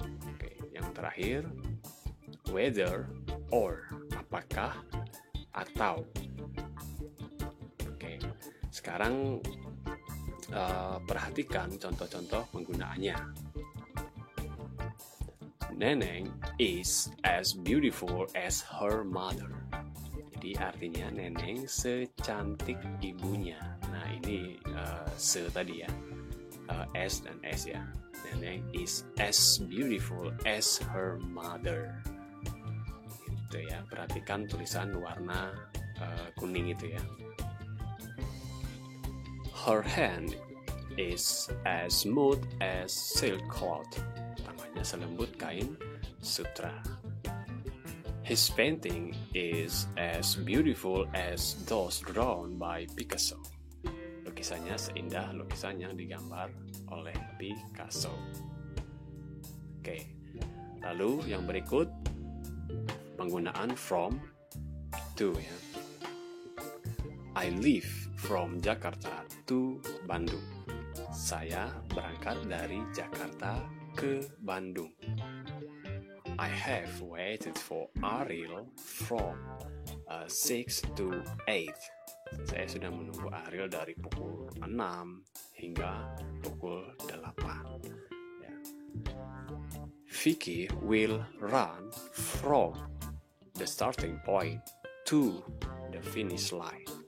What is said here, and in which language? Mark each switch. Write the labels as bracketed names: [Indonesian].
[Indonesian] Oke, yang terakhir [English] whether or, [Indonesian] apakah atau. Oke, sekarang perhatikan contoh-contoh penggunaannya. [English] Neneng is as beautiful as her mother. [Indonesian] Jadi artinya Neneng secantik ibunya. Nah ini se tadi ya, s dan s ya. [English] Neneng is as beautiful as her mother. [Indonesian] Itu ya, perhatikan tulisan warna kuning itu ya. [English] Her hand is as smooth as silk cloth. [Indonesian] Tangannya selembut kain sutra. [English] His painting is as beautiful as those drawn by Picasso. [Indonesian] Lukisannya seindah lukisan yang digambar oleh Picasso. Oke, lalu yang berikut penggunaan from, to ya. [English] I leave from Jakarta to Bandung. [Indonesian] Saya berangkat dari Jakarta ke Bandung. [English] I have waited for Ariel from 6 to 8. [Indonesian] Saya sudah menunggu Ariel dari pukul 6 hingga pukul 8. Ya. [English] Vicky will run from the starting point to the finish line.